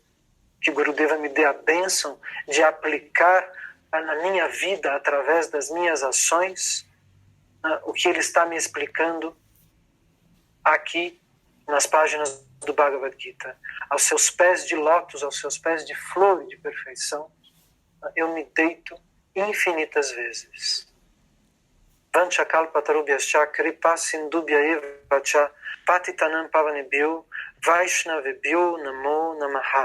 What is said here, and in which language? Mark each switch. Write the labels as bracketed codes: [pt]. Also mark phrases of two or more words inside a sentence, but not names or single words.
[pt] Que Gurudeva me dê a bênção de aplicar na minha vida, através das minhas ações, o que ele está me explicando aqui nas páginas do Bhagavad Gita. Aos seus pés de lótus, aos seus pés de flor de perfeição, eu me deito infinitas vezes. [sa] वाञ्छा कल्पतरुभ्यश्च कृपा सिन्धुभ्य एव च पतितानां पावनेभ्यो वैष्णवेभ्यो नमो नमः.